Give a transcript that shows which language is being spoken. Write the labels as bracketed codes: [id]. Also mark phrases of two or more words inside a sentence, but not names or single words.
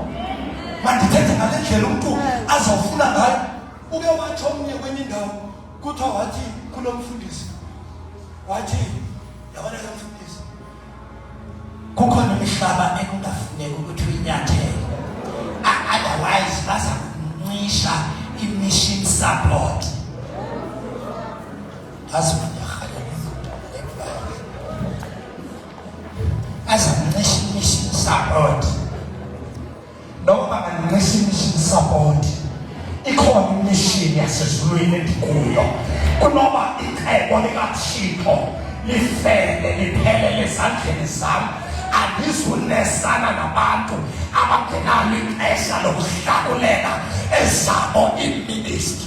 [xh] Mandithethe ngale ndlela umuntu azawufuna ngayo. Uke wathi omnye kwenye indawo kuthiwa wathi kulo mfundisi. Wathi yabona lo mfundisi. Kukhona imihlaba ekungafuneki ukuthi uyinyathele. Otherwise baza kuncisha i- [en] mission support. [xh] Azakuncisha i- [en] mission support. [xh] Noma kancisha i- [en] mission support. [xh] Ikhona imishini yasezulwini endikuyo. Kunoba icebo likaThixo lifele liphelele ezandleni zami, andizunesana nabantu abangenalo ixesha lokuhlakulela ezabo iministry.